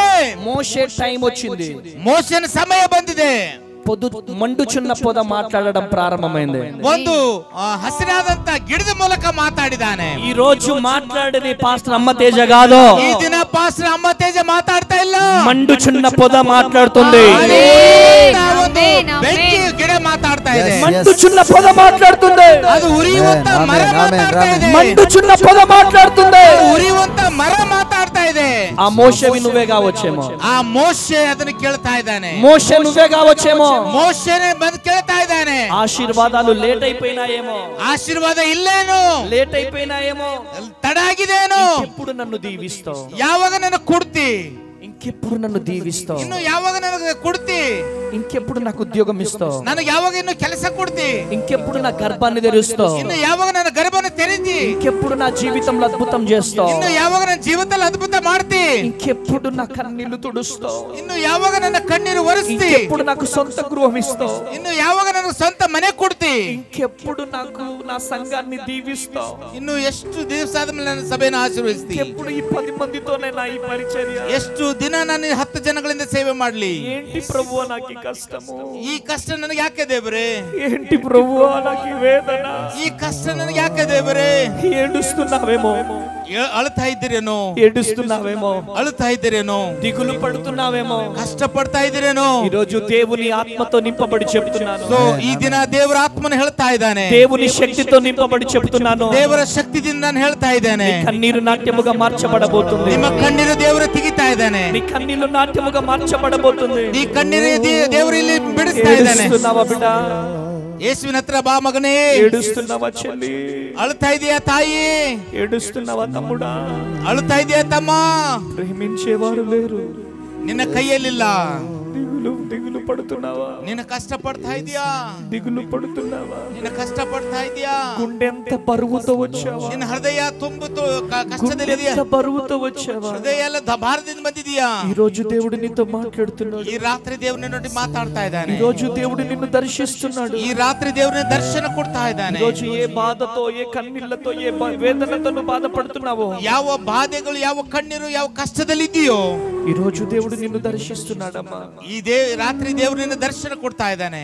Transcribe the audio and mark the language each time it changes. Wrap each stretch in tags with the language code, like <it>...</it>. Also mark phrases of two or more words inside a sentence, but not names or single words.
<te>మోషే టైం వచ్చింది.</te> <kn>ಮೋಶೆನ ಸಮಯ ಬಂದಿದೆ.</kn> <te>మండుచున్న పొద మాట్లాడడం ప్రారంభమైంది.</te> <kn>ಒಂದು ಹಸಿರಾದಂತ ಗಿಡದ ಮೂಲಕ ಮಾತಾಡಿದಾನೆ.</kn> <te>ఈ రోజు మాట్లాడేది పాస్టర్ అమ్మ తేజ కాదు,</te> <kn>ಈ ದಿನ ಪಾಸ್ಟರ್ ಅಮ್ಮ ತೇಜ ಮಾತಾಡ್ತಾ ಇಲ್ಲ,</kn> <te>మండుచున్న పొద మాట్లాడుతుంది.</te> <kn>ಬೆಂಕಿ ಗಿಡ ಮಾತಾಡ್ತಾ ಇದೆ.</kn> <te>మండుచున్న పొద మాట్లాడుతుంది.</te> <kn>ಅದು ಉರಿಯುವಂತ ಮರ ಮಾತಾಡ್ತಾ ಇದೆ.</kn> <te>మండుచున్న పొద మాట్లాడుతుంది.</te> <kn>ಉರಿಯುವಂತ ಮರ ಮಾತಾಡ್ತಾ ಇದೆ.</kn> <te>ఆ మోషేవి నువ్వే కావచ్చేమో,</te> <kn>ಆ ಮೋಶೆ ಅದನ್ನು ಕೇಳ್ತಾ ಇದ್ದಾನೆ.</kn> <te>మోషే నువ్వే కావచ్చేమో.</te> <kn>ಮೋಶೆನೇ ಬಂದು ಕೇಳ್ತಾ ಇದ್ದಾನೆ.</kn> <te>ఆశీర్వాదాలు లేట్ అయిపోయినాయేమో,</te> <kn>ಆಶೀರ್ವಾದ ಇಲ್ಲೇನು,</kn> <te>లేట్ అయిపోయినాయేమో,</te> <kn>ತಡ ಆಗಿದೇನು,</kn> <te>ఎప్పుడు నన్ను దీవిస్తావు,</te> <kn>ಯಾವಾಗ ನನ್ನ ಕೊಡ್ತಿ,</kn> <te>ఇంకెప్పుడు నన్ను దీవిస్తావు,</te> <kn>ಇನ್ನು ಯಾವಾಗ ನನಗೆ ಕೊಡ್ತಿ,</kn> <te>ఇంకెప్పుడు నాకు ఉద్యోగం ఇస్తావు,</te> <kn>ನನಗೆ ಯಾವಾಗ ಇನ್ನು ಕೆಲಸ ಕೊಡ್ತಿ,</kn> <te>ఇంకెప్పుడు నా గర్భాన్ని తెరుస్తావు,</te> <kn>ಇನ್ನು ಯಾವಾಗ ನನ್ನ ಗರ್ಭನ ತೆರೀತಿ,</kn> <te>ఇంకెప్పుడు నా జీవితంలో అద్భుతం చేస్తావు,</te> <kn>ಇನ್ನು ಯಾವಾಗ ನನ್ನ ಜೀವಿತದಲ್ಲಿ ಅದ್ಭುತ ಮಾಡ್ತಿ,</kn> <te>ఇంకెప్పుడు నా కన్నీళ్లు తుడుస్తావు,</te> <kn>ಇನ್ನು ಯಾವಾಗ ನನ್ನ ಕಣ್ಣೀರು ಒರೆಸ್ತಿ,</kn> <te>ఇంకెప్పుడు నాకు సొంత గృహం ఇస్తావు,</te> <kn>ಇನ್ನು ಯಾವಾಗ ನನಗೆ ಸ್ವಂತ ಮನೆ ಕೊಡ್ತಿ,</kn> <te>ఇంకెప్పుడు నాకు నా సంఘాన్ని దీవిస్తావు,</te> <kn>ಇನ್ನು ಎಷ್ಟು ದಿವಸ ಆದ್ಮೇಲೆ ನನ್ನ ಸಭೆನ ಆಶೀರ್ವದಿಸ್ತಿ,</kn> <te>ఇంకెప్పుడు ఈ 10 మందితోనే నా ఈ పరిచర్య,</te> <kn>ಎಷ್ಟು ದಿನ ನಾನು 10 ಜನಗಳಿಂದ ಸೇವೆ ಮಾಡ್ಲಿ,</kn> <te>ఏంటి ప్రభువా నాకు ఈ కష్టము,</te> <kn>ಈ ಕಷ್ಟ ನನಗೆ ಯಾಕೆ ದೇವರೇ,</kn> <te>ఏంటి ప్రభువా నాకు ఈ వేదన,</te> <kn>ಈ ಕಷ್ಟ ನನಗೆ ಯಾಕೆ ದೇವರೇ,</kn> <te>ఏడుస్తున్నావేమో,</te> <kn>ಅಳ್ತಾ ಇದ್ದೀರೇನೋ,</kn> <te>ఏడుస్తున్నావేమో,</te> <kn>ಅಳ್ತಾ ಇದ್ದೀರೇನೋ,</kn> <te>దిగులు పడుతున్నావేమో,</te> <kn>ಕಷ್ಟ ಪಡ್ತಾ ಇದ್ದೀರೇನೋ.</kn> <te>ఈ రోజు దేవుని ఆత్మతో నింపబడి చెప్తున్నాను,</te> <kn>ಸೊ ಈ ದಿನ ದೇವರ ಆತ್ಮನ ಹೇಳ್ತಾ ಇದ್ದಾನೆ,</kn> <te>దేవుని శక్తితో నింపబడి చెప్తున్నాను,</te> <kn>ದೇವರ ಶಕ್ತಿದಿಂದ ನಾನು ಹೇಳ್ತಾ ಇದ್ದೇನೆ,</kn> <te>కన్నీరు నాట్యముగా మార్చబడబోతుంది,</te> <kn>ನಿಮ್ಮ ಕಣ್ಣೀರು ದೇವರು ತೆಗಿತಾ ಇದ್ದಾನೆ,</kn> <te>నీ కన్నీళ్లు నాట్యముగా మార్చబడబోతుంది,</te> <kn>ಈ ಕಣ್ಣೀರು ದೇವರು ಇಲ್ಲಿ ಬಿಡಿಸ್ತಾ ಇದ್ದಾನೆ.</kn> <te>ఏడుస్తున్నావా బిడ్డ,</te> <kn>ಯೇಸುವಿನ ಹತ್ರ ಬಾ ಮಗನೇ,</kn> <te>ఏడుస్తున్నావా చెల్లి,</te> <kn>ಅಳ್ತಾ ಇದೆಯಾ ತಾಯಿ,</kn> <te>ఏడుస్తున్నావా తమ్ముడా,</te> <kn>ಅಳ್ತಾ ಇದೆಯಾ ತಮ್ಮ,</kn> <te>ప్రేమించేవారు లేరు,</te> <kn>ನಿನ್ನ ಕೈಯಲ್ಲಿಲ್ಲ,</kn> <te>దిగులు పడుతున్నావా,</te> <kn>ನಿನ್ನ ಕಷ್ಟ ಪಡ್ತಾ ಇದೆಯಾ,</kn> <te>దిగులు పడుతున్నావా,</te> <kn>ನಿನ್ನ ಕಷ್ಟ ಪಡ್ತಾ ಇದೆಯಾ,</kn> <te>గుండెంత బరువుతో వచ్చావా,</te> <kn>ನಿನ್ನ ಹೃದಯ ತುಂಬುತ್ತು ಕಷ್ಟದಲ್ಲಿದೆಯಾ,</kn> <te>గుండెంత బరువుతో వచ్చావా,</te> <kn>ಹೃದಯ ಎಲ್ಲ ಭಾರದಿಂದ ಬಂದಿದೆಯಾ.</kn> <te>ఈ రోజు దేవుడు నీతో మాట్లాడుతున్నాడు,</te> <kn>ಈ ರಾತ್ರಿ ದೇವ್ರ ನಿನ್ನೊಟ್ಟಿಗೆ ಮಾತಾಡ್ತಾ ಇದ್ದಾನೆ,</kn> <te>ఈ రోజు దేవుడు నిన్ను దర్శిస్తున్నాడు,</te> <kn>ಈ ರಾತ್ರಿ ದೇವ್ರ ದರ್ಶನ ಕೊಡ್ತಾ ಇದ್ದಾನೆ.</kn> <te>ఈ రోజు ఏ బాధతో, ఏ కన్నీళ్లతో, ఏ వేదనతో నువ్వు బాధపడుతున్నావో,</te> <kn>ಯಾವ ಬಾಧೆಗಳು, ಯಾವ ಕಣ್ಣೀರು, ಯಾವ ಕಷ್ಟದಲ್ಲಿ ಇದೆಯೋ,</kn> <te>ఈ రోజు దేవుడు నిన్ను దర్శిస్తున్నాడమ్మా,</te> <kn>ಈ ರಾತ್ರಿ ದೇವ್ರು ನಿನ್ನ ದರ್ಶನ ಕೊಡ್ತಾ ಇದ್ದಾನೆ,</kn>